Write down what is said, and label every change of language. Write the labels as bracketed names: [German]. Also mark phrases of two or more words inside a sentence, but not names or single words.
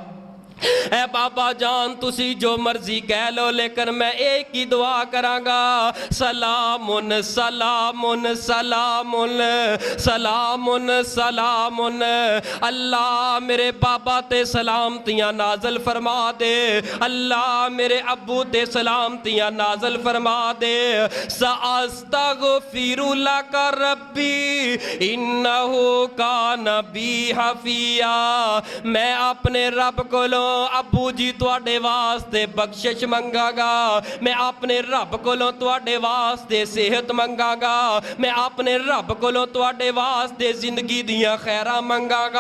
[Punjabi] اے بابا جان تسی جو مرضی کہہ لو، لیکن میں اک ہی دعا کراں گا, [Arabic] سلام سلام سلام سلام سلام. [Punjabi] اللہ میرے بابا تے سلامتیاں نازل فرما دے، اللہ میرے ابو تے سلامتیاں نازل فرما دے. [Arabic] سأستغفر لك ربي إنه كان بي حفيا. [Punjabi] میں اپنے رب کولوں ابو جی تہاڈے واسطے بخشش منگاں گا، میں اپنے رب کولوں تہاڈے واسطے صحت منگاں گا، میں اپنے رب کولوں تہاڈے واسطے زندگی دیاں خیراں منگاں گا.